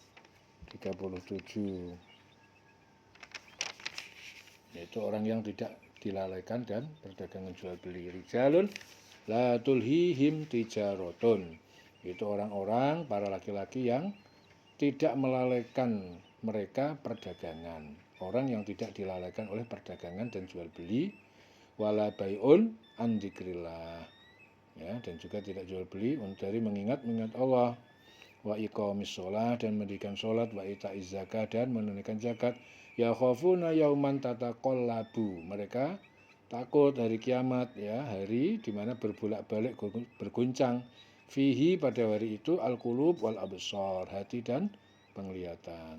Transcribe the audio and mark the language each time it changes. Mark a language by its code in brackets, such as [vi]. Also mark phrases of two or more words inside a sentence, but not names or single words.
[id] Yaitu orang yang tidak dilalaikan dan perdagangan jual beli. [ar] رجال لا تلهيهم تجارة, [id] itu orang-orang, para laki-laki yang tidak melalaikan mereka perdagangan. orang yang tidak dilalaikan oleh perdagangan dan jual beli, [ar] ولا بيع عن ذكر الله, [id] ya, dan juga tidak jual beli dari mengingat Allah, [ar] وإقام الصلاة, [id] dan mendirikan salat, [ar] وإيتاء الزكاة, [id] dan menunaikan zakat. [ar] يخافون يوما تتقلب, [id] mereka takut hari kiamat, ya, hari di mana berbolak-balik berguncang, fihi, pada hari itu, [ar] القلوب والأبصار, [id] hati dan penglihatan.